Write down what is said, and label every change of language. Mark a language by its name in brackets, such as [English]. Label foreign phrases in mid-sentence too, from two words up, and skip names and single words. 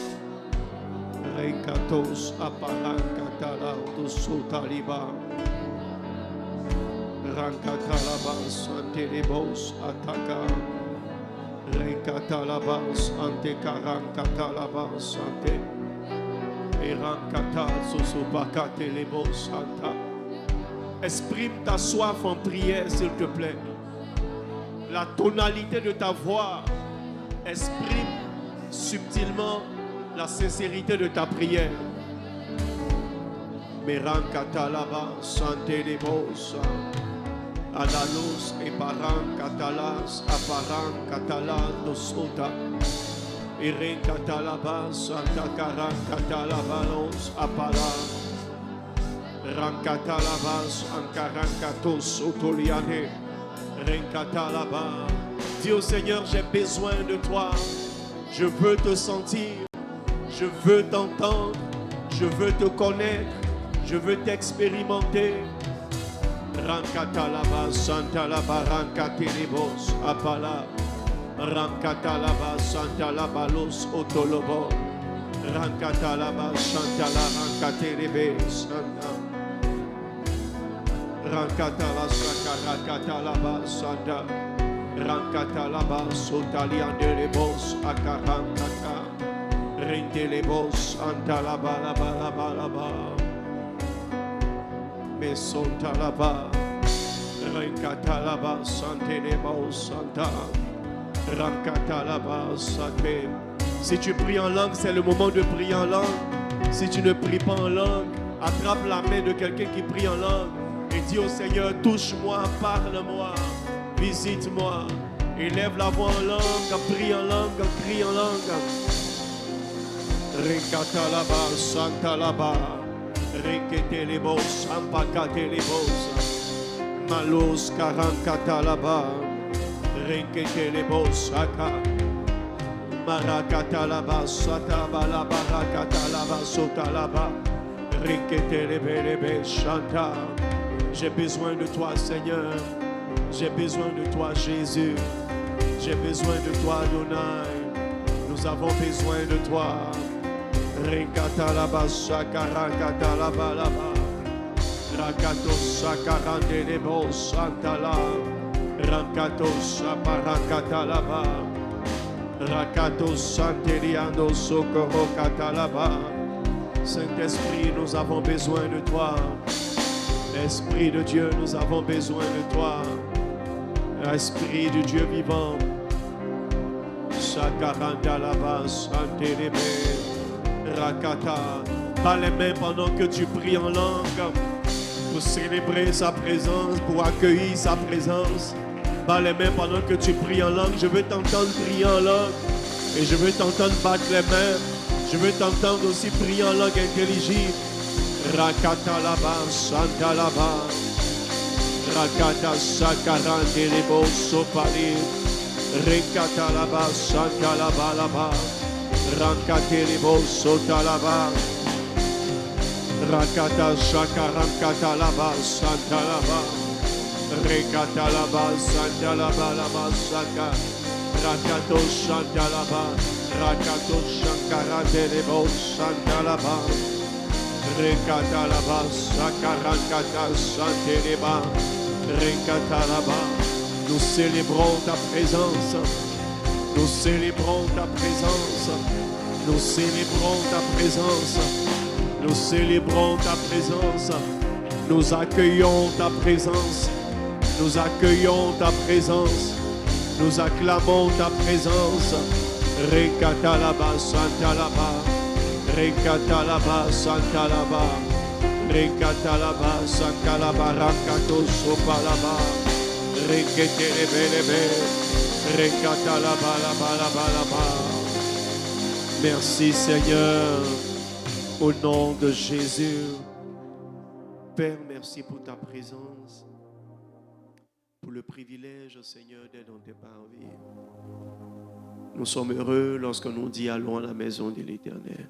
[French] Renkatos aparankatala dosotaliba. Rankatalabas antelebos ataka. Renkatalabas antekarankatalabas ante. Erankata sosopakatelebos anta. Exprime ta soif en prière, s'il te plaît. La tonalité de ta voix exprime subtilement la sincérité de ta prière. Merankatalaba santelebos analos et parankatalas aparankatalas dosota. Erenkatalabas antakarankatalabas apala. Rankatalabas ankarankatos otoliane. Renkatalaba. Dis au Seigneur, j'ai besoin de toi. Je veux te sentir. Je veux t'entendre. Je veux te connaître. Je veux t'expérimenter. Rankatalaba santalaba rankatelebos apala. Rankatalaba santalabalos otolobo. Rankatalaba santala rankatelebes santa. Rankatala sakarankatalaba santa. Rankatalaba sotaliandelebos akarankata. Rendelebos antalabalabalaba. Mesontalaba. Rankatalaba santelebos santa. Rankatalaba sante. Si tu pries en langue, c'est le moment de prier en langue. Si tu ne pries pas en langue, attrape la main de quelqu'un qui prie en langue. Et dis au Seigneur, touche-moi, parle-moi, visite-moi. Élève la voix en langue, prie en langue, crie en langue. Renkatalaba, santalaba, renketelebos, ampakatelebos, malos karankatalaba, renketelebos, aka, marakatalaba, satabalaba, rakatalaba, sotalaba, renketelebelebe, chanta. J'ai besoin de toi, Seigneur. J'ai besoin de toi, Jésus. J'ai besoin de toi, Adonai. Nous avons besoin de toi. Renkatalaba sakarankatalaba laba. Rakatos sakarandelebo santala. Rakatos saparankatalaba. Rakatos santeliando socorro katalaba. Saint-Esprit, nous avons besoin de toi. Esprit de Dieu, nous avons besoin de toi. Esprit du Dieu vivant. Sakarandalaba santelebe. Rakata. Bats les mains pendant que tu pries en langue. Pour célébrer sa présence, pour accueillir sa présence. Bats les mains pendant que tu pries en langue. Je veux t'entendre prier en langue. Et je veux t'entendre battre les mains. Je veux t'entendre aussi prier en langue intelligible. Rakatalaba, Santalaba. Rakata Sakarande Lebo Sopali. Rekatalaba, Santalaba Laba. Rakate Lebo Sotalaba. Rakata Shakaramkata Laba, Santalaba. Rekatalaba, Santalaba Laba, Saka. Rakato Santalaba. Rakato Shakarande Lebo Santalaba. Rekatalaba, Sakarakata Santeleba, Rekatalaba. Nous célébrons ta présence. Nous célébrons ta présence. Nous célébrons ta présence. Nous célébrons ta présence. Nous accueillons ta présence. Nous accueillons ta présence. Nous acclamons ta présence. Rekatalaba, Santalaba. Rekatalaba, Santalaba, Rekatalaba, Sankalaba, Rakato, Sopalaba, Reketelebelebe, Rekatalaba, Laba. Merci Seigneur, au nom de Jésus. Père, merci pour ta présence, pour le privilège, Seigneur, d'être dans tes parvis. Nous sommes heureux lorsque nous disons allons à la maison de l'Éternel.